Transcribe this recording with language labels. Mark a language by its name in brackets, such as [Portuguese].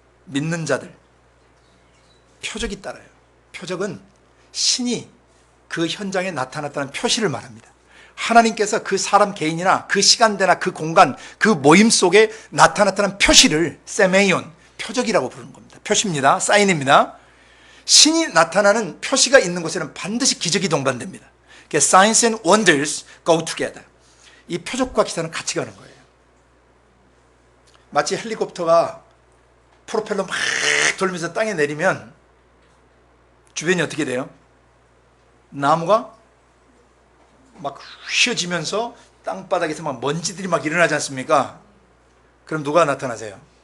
[Korean] 믿는 자들, 표적이 따라요. 표적은 신이 그 현장에 나타났다는 표시를 말합니다. 하나님께서 그 사람 개인이나 그 시간대나 그 공간, 그 모임 속에 나타났다는 표시를 세메이온, 표적이라고 부르는 겁니다. 표시입니다. 사인입니다. 신이 나타나는 표시가 있는 곳에는 반드시 기적이 동반됩니다. [English] Signs and wonders go together. [Korean] 이 표적과 기사는 같이 가는 거예요. 마치 헬리콥터가 프로펠러 막 돌면서 땅에 내리면 주변이 어떻게 돼요? 나무가 막 휘어지면서 땅바닥에서 막 먼지들이 막 일어나지 않습니까? 그럼 누가 나타나세요?